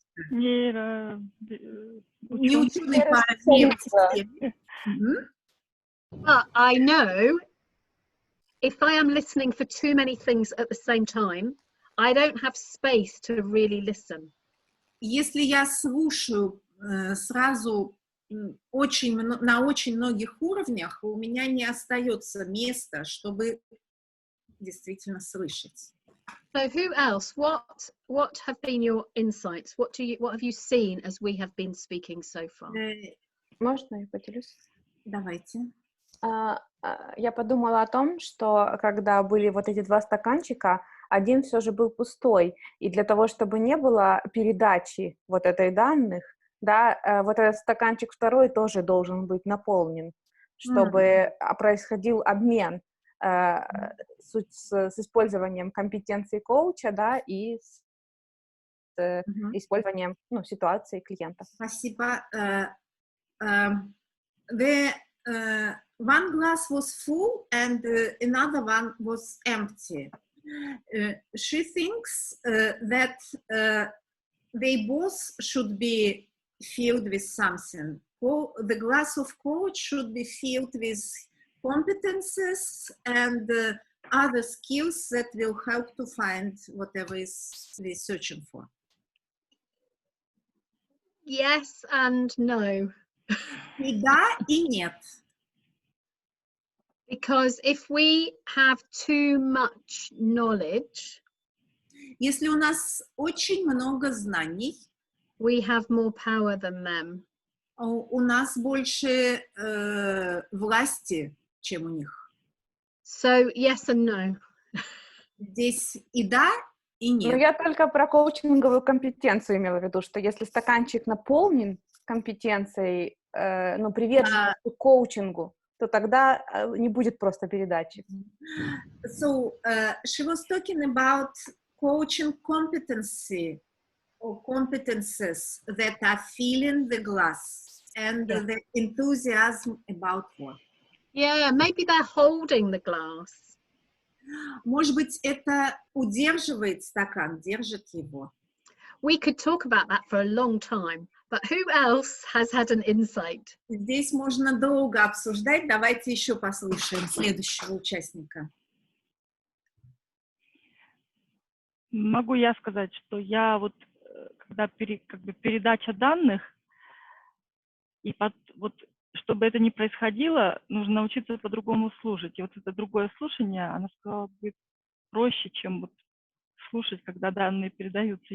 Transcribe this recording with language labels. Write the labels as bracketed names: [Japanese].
[Russian] Не ученый по нейросистеме. [English] But I know if I am listening for too many things at the same time, I don't have space to really listen. [Russian] Если я слушаю сразу на очень многих уровнях, у меня не остается места, чтобы действительно слышать. [English] So who else? What have been your insights? What have you seen as we have been speaking so far? [Russian] Можно я поделюсь? Давайте. Я подумала о том, что когда были вот эти два стаканчика, один все же был пустой, и для того, чтобы не было передачи вот этой данных, да, вот этот стаканчик второй тоже должен быть наполнен, чтобы происходил обмен с использованием компетенций коуча, да, и с использованием, ну, ситуации клиента. Спасибо. [English] One glass was full and another one was empty. She thinks that they both should be filled with something. The glass of coach should be filled with competences and other skills that will help to find whatever is we're searching for. Yes and no. [Russian] И да, и нет. [English] Because if we have too much knowledge, [Russian] если у нас очень много знаний, [English] we have more power than them. [Russian] У нас больше власти, чем у них. [English] So yes and no. [Russian] Здесь и да, и нет. Но я только про коучинговую компетенцию имела в виду, что если стаканчик наполнен компетенцией, ну, приверженностью к коучингу, то тогда не будет просто передачи. [English] So she was talking about coaching competency or competences that are filling the glass and the enthusiasm about work. Yeah, maybe they're holding the glass. [Russian] Может быть, это удерживает стакан, держит его. [English] We could talk about that for a long time, but who else has had an insight? [Russian] Здесь можно долго обсуждать. Давайте еще послушаем следующего участника. Могу я сказать, что я вот, когда как бы передача данных, и вот, чтобы это не происходило, нужно научиться по-другому слушать. И вот это другое слушание, она сказала, будет проще, чем вот слушать, когда данные передаются.